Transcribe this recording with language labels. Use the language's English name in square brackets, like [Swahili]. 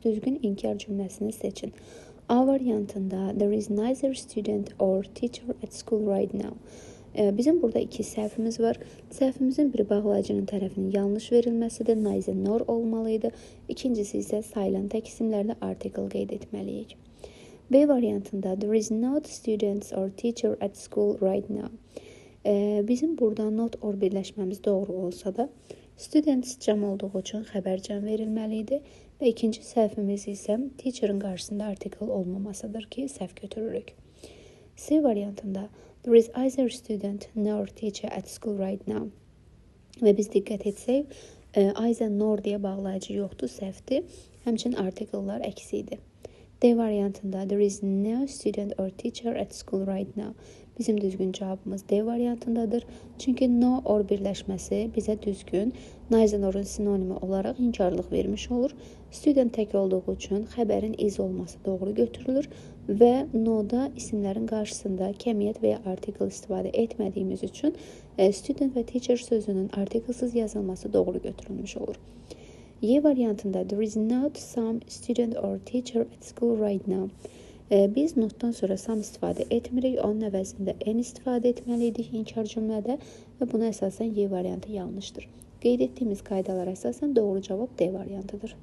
[Azerbaijani] Düzgün inkar cümləsini seçin. A variantında [English] there is neither student or teacher at school right now. [Azerbaijani] Bizim burada iki səhvimiz var. Səhvimizin biri bağlayıcının tərəfinin yanlış verilməsidir. Neither nor olmalıydı. İkincisi isə sayılan tək isimlərlə article qeyd etməliyik. B variantında [English] there is not students or teacher at school right now. [Azerbaijani] Bizim burada not or birləşməmiz doğru olsa da students cəm olduğu üçün xəbərcəm verilməlidir və ikinci səhvimiz isə teacher'ın qarşısında article olmamasıdır ki, səhv götürürük. C variantında [English] there is either student nor teacher at school right now. [Azerbaijani] Və biz diqqət etsək, either nor deyə bağlayıcı yoxdur, səhvdir. Həmçinin article'lar əksidir. D variantında [English] there is no student or teacher at school right now. [Azerbaijani] Bizim düzgün cavabımız D variantındadır. Çünki no or birləşməsi bizə düzgün, neither norun sinonimi olaraq inkarlıq vermiş olur. Student tək olduğu üçün xəbərin is olması doğru götürülür və no-da isimlərin qarşısında kəmiyyət və ya article istifadə etmədiyimiz üçün student və teacher sözünün articlesız yazılması doğru götürülmüş olur. Y variantında [English] there is not some student or teacher at school right now. [Azerbaijani] Biz notdan sonra some istifadə etmirik, onun əvəzində en istifadə etməliydik inkar cümlədə və buna əsasən Y variantı yanlışdır. Qeyd etdiyimiz qaydalara əsasən doğru cavab D variantıdır.